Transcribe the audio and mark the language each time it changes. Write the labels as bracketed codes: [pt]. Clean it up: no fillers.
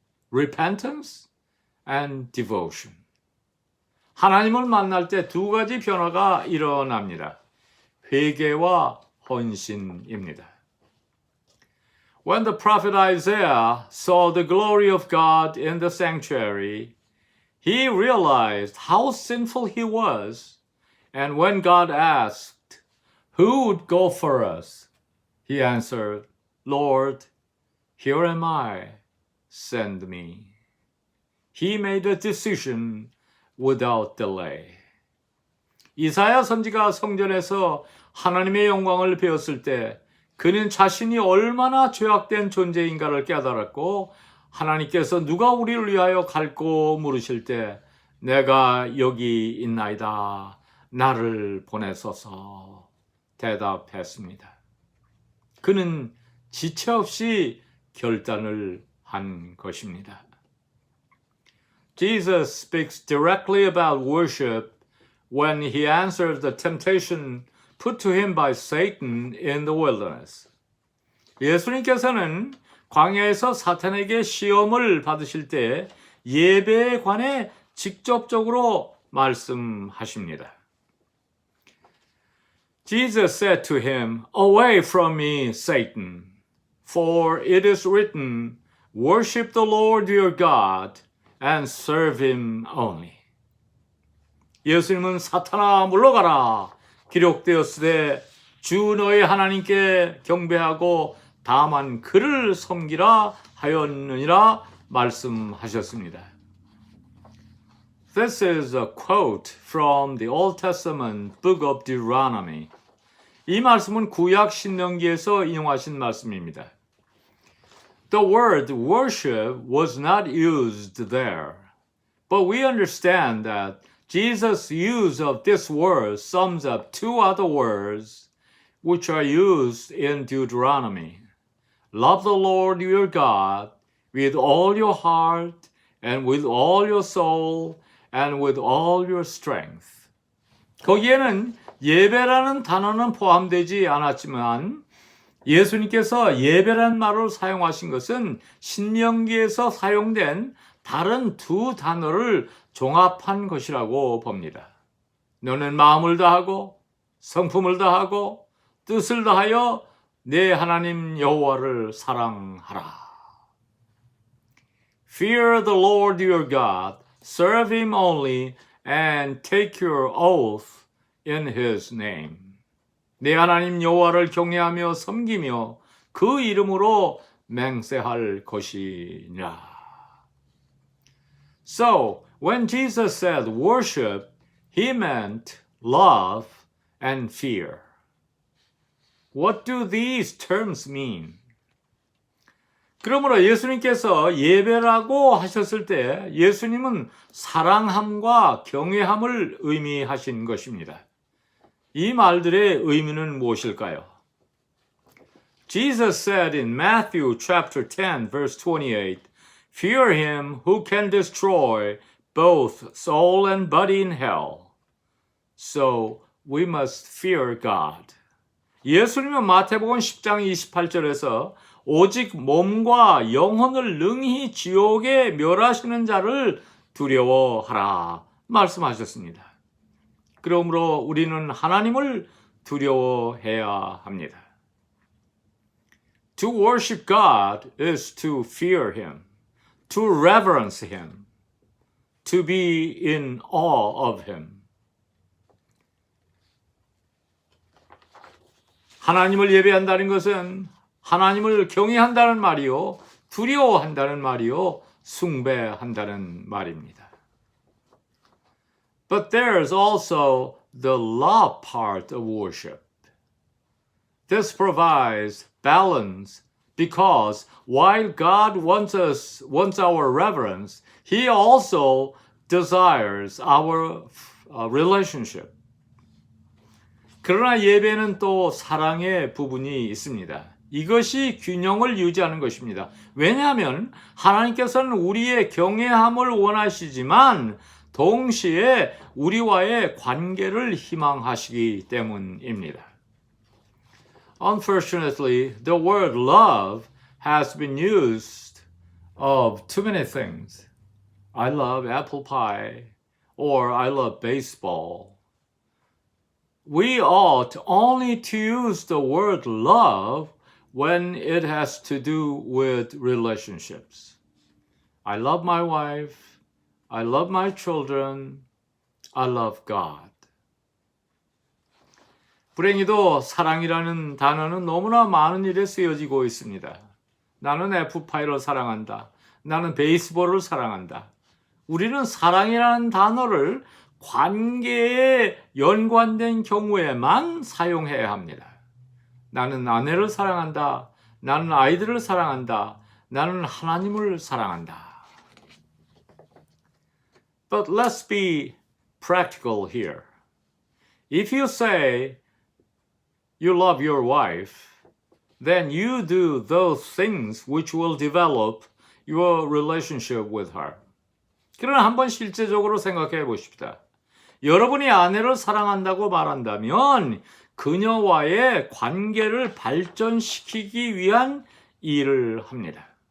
[en] Repentance and devotion. [ko] 하나님을 만날 때 두 가지 변화가 일어납니다. 회개와 헌신입니다. [en] When the prophet Isaiah saw the glory of God in the sanctuary, he realized how sinful he was, and when God asked, "Who would go for us?" he answered, "Lord, here am I, send me." He made a decision without delay. [ko] 이사야 선지가 성전에서 하나님의 영광을 배웠을 때 그는 자신이 얼마나 죄악된 존재인가를 깨달았고 하나님께서 누가 우리를 위하여 갈고 물으실 때 내가 여기 있나이다. 나를 보내소서 대답했습니다. 그는 지체 없이 결단을 한 것입니다. [en] Jesus speaks directly about worship when he answered the temptation put to him by Satan in the wilderness. [ko] 예수님께서는 광야에서 사탄에게 시험을 받으실 때 예배에 관해 직접적으로 말씀하십니다. [en] Jesus said to him, "Away from me, Satan, for it is written, worship the Lord your God and serve him only." [ko] 예수님은 사탄아 물러가라. 기록되었으되 주 너의 하나님께 경배하고 다만 그를 섬기라 하였느니라 말씀하셨습니다. [en] This is a quote from the Old Testament book of Deuteronomy. [ko] 이 말씀은 구약 신명기에서 인용하신 말씀입니다. [en] The word worship was not used there, but we understand that Jesus' use of this word sums up two other words which are used in Deuteronomy. Love the Lord your God with all your heart and with all your soul and with all your strength. [ko] 거기에는 예배라는 단어는 포함되지 않았지만 예수님께서 예배라는 말을 사용하신 것은 신명기에서 사용된 다른 두 단어를 종합한 것이라고 봅니다. 너는 마음을 다하고 성품을 다하고 뜻을 다하여 내 하나님 여호와를 사랑하라. [en] Fear the Lord your God, serve him only, and take your oath in his name. [ko] 내 하나님 여호와를 경외하며 섬기며 그 이름으로 맹세할 것이니라. [en] So, when Jesus said worship, he meant love and fear. What do these terms mean? [ko] 그러므로 예수님께서 예배라고 하셨을 때 예수님은 사랑함과 경외함을 의미하신 것입니다. 이 말들의 의미는 무엇일까요? [en] Jesus said in Matthew chapter 10 verse 28, "Fear him who can destroy both soul and body in hell." So we must fear God. [ko] 예수님은 마태복음 10장 28절에서 오직 몸과 영혼을 능히 지옥에 멸하시는 자를 두려워하라 말씀하셨습니다. 그러므로 우리는 하나님을 두려워해야 합니다. [en] To worship God is to fear him, to reverence him, to be in awe of him. [ko] 하나님을 예배한다는 것은 하나님을 경외한다는 말이요, 두려워한다는 말이요, 숭배한다는 말입니다. [en] But there's also the love part of worship. This provides balance because while God wants our reverence, he also desires our relationship. [ko] 그러나 예배는 또 사랑의 부분이 있습니다. 이것이 균형을 유지하는 것입니다. 왜냐하면 하나님께서는 우리의 경외함을 원하시지만 동시에 우리와의 관계를 희망하시기 때문입니다. [en] Unfortunately, the word love has been used of too many things. I love apple pie, or I love baseball. We ought only to use the word love when it has to do with relationships. I love my wife. I love my children. I love God. [ko] 불행히도 사랑이라는 단어는 너무나 많은 일에 쓰여지고 있습니다. 나는 F5를 사랑한다. 나는 베이스볼을 사랑한다. 우리는 사랑이라는 단어를 관계에 연관된 경우에만 사용해야 합니다. 나는 아내를 사랑한다. 나는 아이들을 사랑한다. 나는 하나님을 사랑한다. [en] But let's be practical here. If you say you love your wife, then you do those things which will develop your relationship with her. [ko] 그러나 한번 실제적으로 생각해 보십시다. 여러분이 아내를 사랑한다고 말한다면 그녀와의 관계를 발전시키기 위한 일을 합니다.